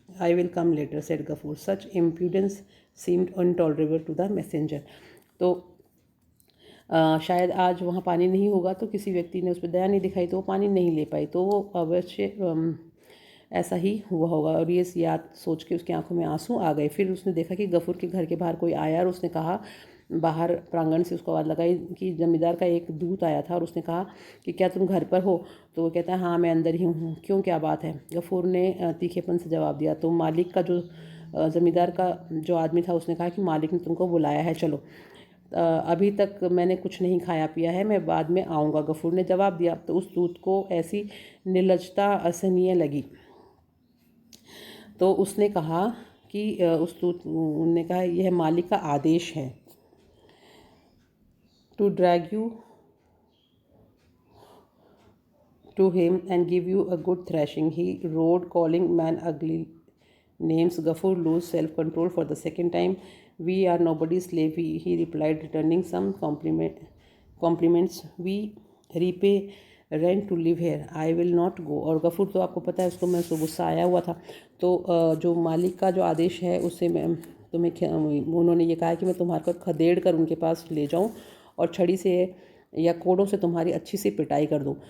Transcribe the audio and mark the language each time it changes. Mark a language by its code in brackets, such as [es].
[en] I will come later, said Gafur. Such impudence seemed intolerable to the messenger. [hi] तो शायद आज वहाँ पानी नहीं होगा तो किसी व्यक्ति ने उस पर दया नहीं दिखाई तो वो पानी नहीं ले पाई, तो वो अवश्य ऐसा ही हुआ होगा। और ये याद सोच के उसकी आंखों में आंसू आ गए। फिर उसने देखा कि गफूर के घर के बाहर कोई आया और उसने कहा, बाहर प्रांगण से उसको आवाज़ लगाई कि जमींदार का एक दूत आया था और उसने कहा कि क्या तुम घर पर हो? तो वो कहता है हाँ मैं अंदर ही हूँ। क्यों, क्या बात है? गफूर ने तीखेपन से जवाब दिया। तो मालिक का ज़मींदार का जो आदमी था उसने कहा कि मालिक ने तुमको बुलाया है, चलो। अभी तक मैंने कुछ नहीं खाया पिया है, मैं बाद में आऊँगा, गफूर ने जवाब दिया। तो उस दूत को ऐसी निर्लजता असहनीय लगी तो उसने कहा कि उस दूत ने कहा यह मालिक का आदेश है [en] To drag you to him and give you a good thrashing. He roared, calling man ugly, names. Gafur lose self-control for the second time. We are nobody's slave, he replied, returning some compliments. We repay rent to live here, I will not go. [hi] और गफूर तो आपको पता है उसको मैं उसको गुस्सा आया हुआ था, तो जो मालिक का जो आदेश है उससे मैं उन्होंने ये कहा कि मैं तुम्हारे को खदेड़ कर उनके पास ले जाऊं और छड़ी से या कोड़ों से तुम्हारी अच्छी सी पिटाई कर दूं।